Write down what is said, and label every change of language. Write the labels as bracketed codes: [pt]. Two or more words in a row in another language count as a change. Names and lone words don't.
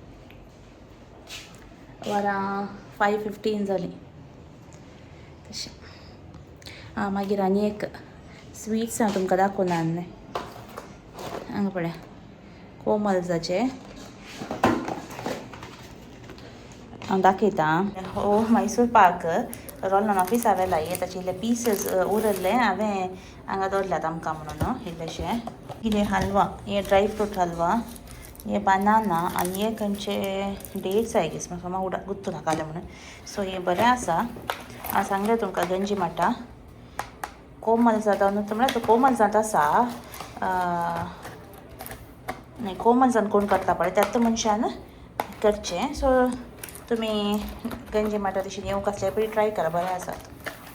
[kok] वरां 5:15 जालीं तशें मागीर आनी एक स्वीट्स हांव तुमकां दाखोवन आसलें हांगा पळय कोमल्साचें हांव दाखयता हो मैसूर पाक रोलन ऑफिस हांवें लायले ताचे इल्ले पीसीस उरल्ले हांवें हांगा दवरल्यात आमकां म्हणून इल्लेशें कितें हलवा हे [en] dry fruit [kok] हलवा ये बनाना आनी हे खंयचे डेट्स [en] I guess [kok] म्हाका उडा गुर्तू नाका म्हणून सो हे बरें आसा हांव सांगलें तुमकां गंजी माटा कोमल्सांत म्हणल्यार कोमल्सांत आसा कोमल्सांत कोण करता पळय त्याच मनशान करचें सो तुमी गंजी माटा तशी येवंक आसल्यार पयलीं ट्राय करा बरें आसात